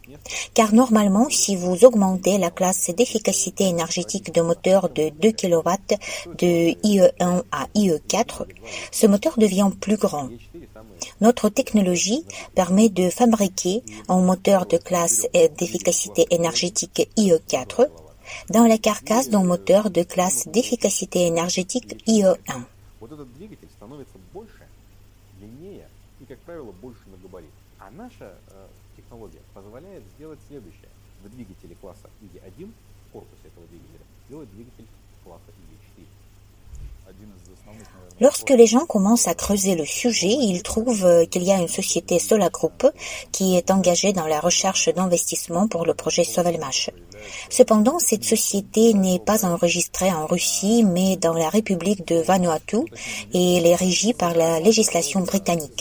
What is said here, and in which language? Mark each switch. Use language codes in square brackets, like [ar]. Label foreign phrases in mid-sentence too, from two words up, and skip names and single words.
[fr] Car normalement, si vous augmentez la classe d'efficacité énergétique de moteur de 2 kW de IE1 à IE4, ce moteur devient plus grand. Notre technologie permet de fabriquer un moteur de classe d'efficacité énergétique IE4 dans la carcasse d'un moteur de classe d'efficacité énergétique IE1. [ru] Вот этот двигатель становится больше, длиннее и, как правило, больше на габарит. А наша технология позволяет сделать следующее. В двигателе класса IE1, в корпусе этого двигателя, сделать двигатель класса IE4. [fr] Lorsque les gens commencent à creuser le sujet, ils trouvent qu'il y a une société Solar Group qui est engagée dans la recherche d'investissement pour le projet Sovelmash. Cependant, cette société n'est pas enregistrée en Russie, mais dans la République de Vanuatu et elle est régie par la législation britannique.